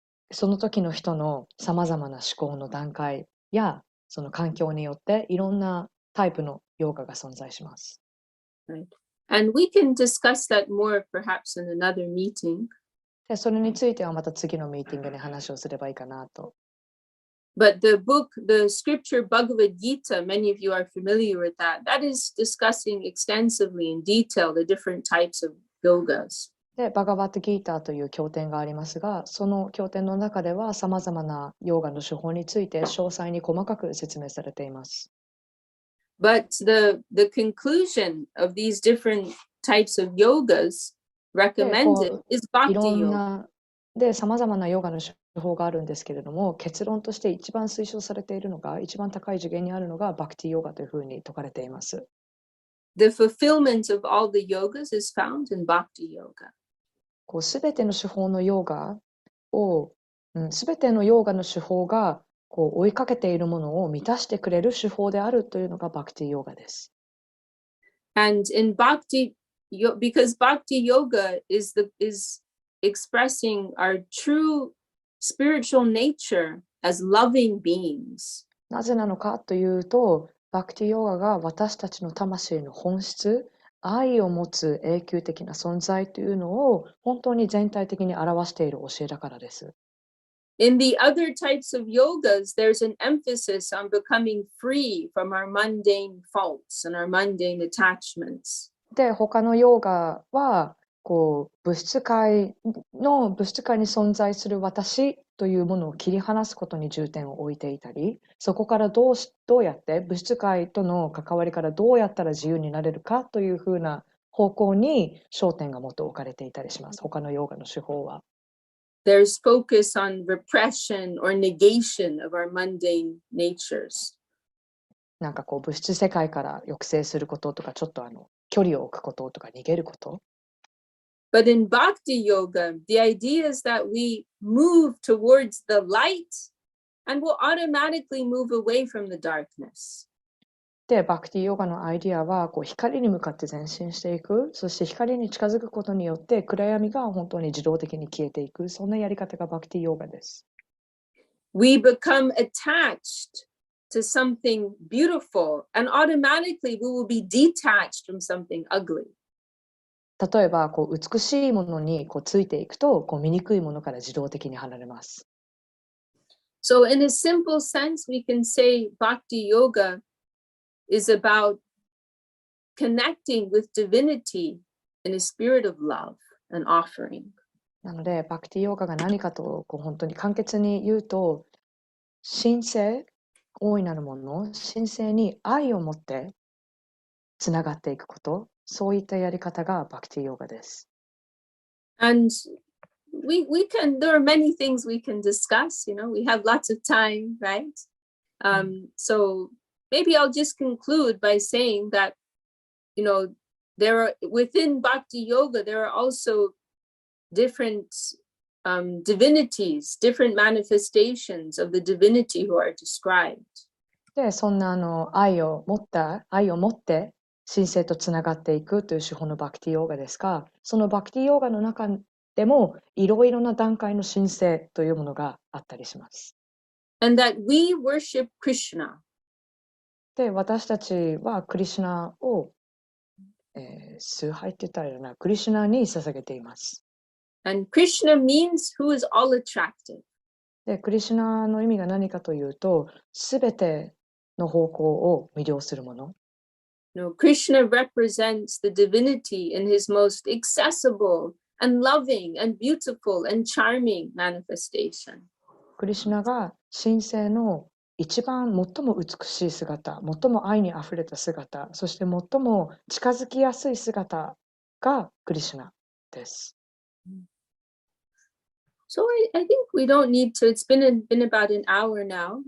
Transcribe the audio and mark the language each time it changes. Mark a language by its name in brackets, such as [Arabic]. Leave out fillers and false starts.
[Japanese] その時の人の様々な思考の段階やその環境によっていろんなタイプのヨガが存在します。 [English] Right. And we can discuss that more perhaps in another meeting. [Japanese] で、それについてはまた次のミーティングで話をすればいいかなと。 [English] But the scripture Bhagavad Gita, many of you are familiar with that. That is discussing extensively in detail the different types of yogas. [Japanese] で、バガバットギーターという経典がありますが、その経典の中では様々なヨガの手法について詳細に細かく説明されています。 [English] But the conclusion of these different types of yogas recommended is Bhakti yoga. [Japanese] で、様々なヨガの手法があるんですけれども、結論として一番推奨されているのが、一番高い次元にあるのがバクティヨガというふうに説かれています。 [English] The fulfillment of all the yogas is found in Bhakti yoga. [Japanese] すべての手法のヨガを、すべてのヨガの手法が追いかけているものを満たしてくれる手法であるというのがバクティヨガです。 [English] And in because Bhakti yoga is expressing our true spiritual nature as loving beings. [Japanese] なぜなのかというと、バクティヨガが私たちの魂の本質、愛を持つ永久的な存在というのを本当に全体的に表している教えだからです。 [English] In the other types of yogas, there's an emphasis on becoming free from our mundane faults and our mundane attachments. [Japanese] で、他のヨガは物質界に存在する私というものを切り離すことに重点を置いていたり、そこからどうやって物質界との関わりからどうやったら自由になれるかというふうな方向に焦点がもっと置かれていたりします。他のヨガの手法は。 [English] There's focus on repression or negation of our mundane natures. [Japanese] なんか物質世界から抑制することとか、ちょっと距離を置くこととか逃げること。 [English] But in Bhakti yoga, the idea is that we move towards the light and will automatically move away from the darkness. [Japanese] で、バクティヨガのアイディアはこう光に向かって前進していく。そして光に近づくことによって暗闇が本当に自動的に消えていく。そんなやり方がバクティヨガです。 [English] We become attached to something beautiful, and automatically we will be detached from something ugly. [Japanese] 例えばこう美しいものにこうついていくとこう醜いものから自動的に離れます。 [English] So in a simple sense, we can say Bhakti Yoga is about connecting with divinity in a spirit of love and offering. [Japanese] なので、バクティヨガが何かとこう本当に簡潔に言うと、神聖、大いなるもの、神聖に愛を持ってつながっていくこと、そういったやり方がバクティヨガです。 [English] And there are many things we can discuss, we have lots of time, right? So maybe I'll just conclude by saying that, there are within Bhakti Yoga, there are also different divinities, different manifestations of the divinity who are described. [Japanese] で、そんな愛を持って神聖とつながっていくという手法のバクティヨガですが、そのバクティヨガの中でもいろいろな段階の神聖というものがあったりします。 [English] And that we worship Krishna. [Japanese] で、私たちはクリシュナを、崇拝って言ったらいいよな、クリシュナに捧げています。 [English] And Krishna means who is all attractive. [Japanese] で、クリシュナの意味が何かというと、すべての方向を魅了するもの。 [English] Krishna represents the divinity in his most accessible and loving and beautiful and charming manifestation. [Japanese] クリシュナが神聖の一番最も美しい姿、最も愛にあふれた姿、そして最も近づきやすい姿がクリシュナです。 [English] So I think we don't need to, it's been about an hour now.